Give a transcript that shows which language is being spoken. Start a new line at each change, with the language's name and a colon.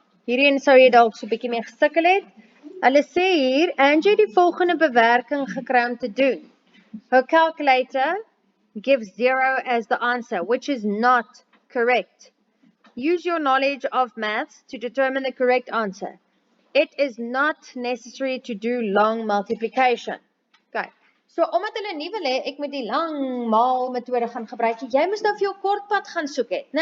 Afrikaans: Hierin sou jy dalk so 'n bietjie mee gesukkel het. Hulle sê hier, Angie het die volgende bewerking gekry om te doen.
English: Her calculator gives 0 as the answer, which is not correct. Use your knowledge of maths to determine the correct answer. It is not necessary to do long multiplication. Okay.
Afrikaans: So omdat hulle nie wil hê ek moet die lang maal metode gaan gebruik, jy moet nou vir jou kortpad gaan soek het, nê?